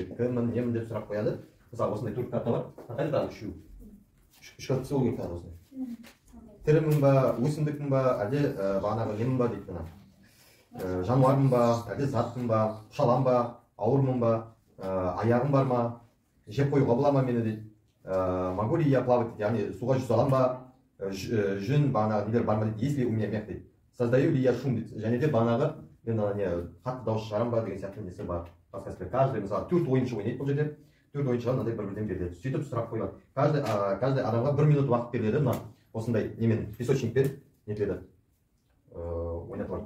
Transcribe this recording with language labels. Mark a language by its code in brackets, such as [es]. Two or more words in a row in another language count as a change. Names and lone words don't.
[kk] Кіммін, немін деп сұрақ қояды. Мысалы осындай төрт карта бар. Қандай тағы үшеу? Үш карта сол керек тағы осындай. Тірімін ба, өсімдікпін ба, әлде бағанағы немін ба дейді мына. Жануармын ба, әлде затпын ба, ұшалам ба, ауырмын ба, аяғым бар ма, жеп қоюға бола ма мені дейді. [ru] Могу ли я плавать [kk] дейді, яғни суға жүзе аламын ба, жүн бағанағы нелер бар ма дейді, [ru] если у меня мяк дейді. Создаю ли я шум [kk] дейді, және де бағанағы мен қатты дауыс шығарам ба деген сияқты несі бар. Каждый мысалы төрт ойыншы ойнайды бұл жерде, төрт ойыншыға мынандай бір-бірден беріледі. Сөйтіп сұрақ қойылады. Каждый адамға 1 минут уақыт беріледі, мына осындай немен песочникпен нетіледі, ойнатылады.